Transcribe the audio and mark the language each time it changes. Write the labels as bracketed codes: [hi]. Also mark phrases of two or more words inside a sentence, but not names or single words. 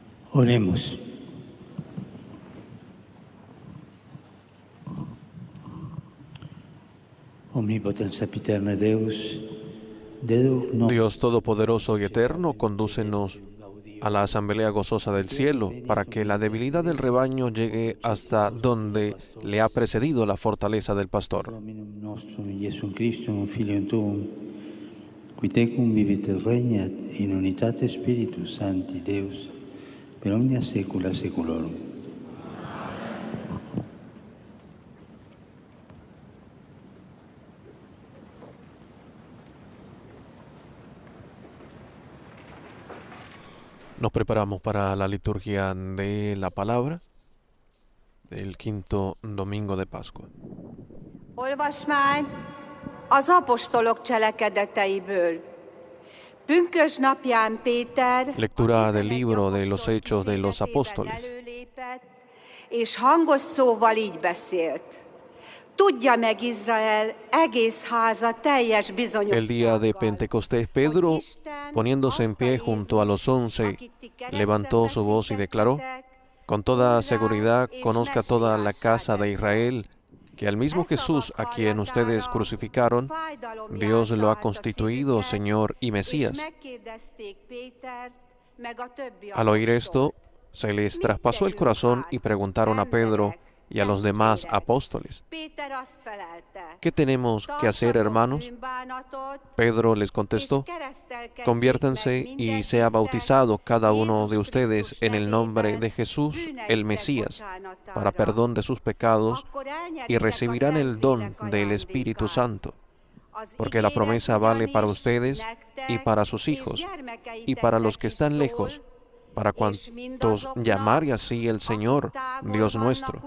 [es] Oremos. [la] Omnipotens sempiterna Deus, [es] Dios Todopoderoso y Eterno, condúcenos a la asamblea gozosa del cielo, para que la debilidad del rebaño llegue hasta donde le ha precedido la fortaleza del pastor. [la] Dominum nostrum Iesum Christum, Filium Tuum, qui tecum vivit et regnat in unitate Spiritus Sancti Deus, per omnia saecula saeculorum. [es] Nos preparamos para la liturgia de la palabra del quinto domingo de Pascua. [hu] Olvasmány az apostolok cselekedeteiből. Pünkösd napján Péter [es] Lectura del libro de los Hechos de los Apóstoles. [hu] előlépett, és hangos szóval így beszélt. Tudja meg Izrael egész háza teljes [es] El día de [hu] bizonyossággal, [es] Pentecostés, Pedro, [hu] hogy Isten [es] poniéndose en [hu] azt a [es] pie junto a los 11, [hu] akit ti kereszten [es] levantó su voz y declaró: [hu] veszítettetek, [es] con toda seguridad conozca toda la casa de Israel que al mismo e Jesús a [hu] szavak [es] quien ustedes [hu] hallatára [es] crucificaron, [hu] fájdalom [es] Dios lo ha [hu] járta át a [es] constituido [hu] szívüket, [es] Señor y [hu] és [es] Mesías. [hu] megkérdezték Pétert, meg a többi [es] Al oír esto, [hu] apostolt. [es] se les traspasó el corazón y preguntaron a Pedro y a los demás apóstoles: [hu] Péter azt felelte, [es] ¿qué tenemos que hacer, hermanos? Pedro les contestó: conviértanse y sea bautizado cada uno de ustedes en el nombre de Jesús, el Mesías, para perdón de sus pecados, y recibirán el don del Espíritu Santo, porque la promesa vale para ustedes y para sus hijos, y para los que están lejos, para cuantos llamare así el Señor, Dios nuestro.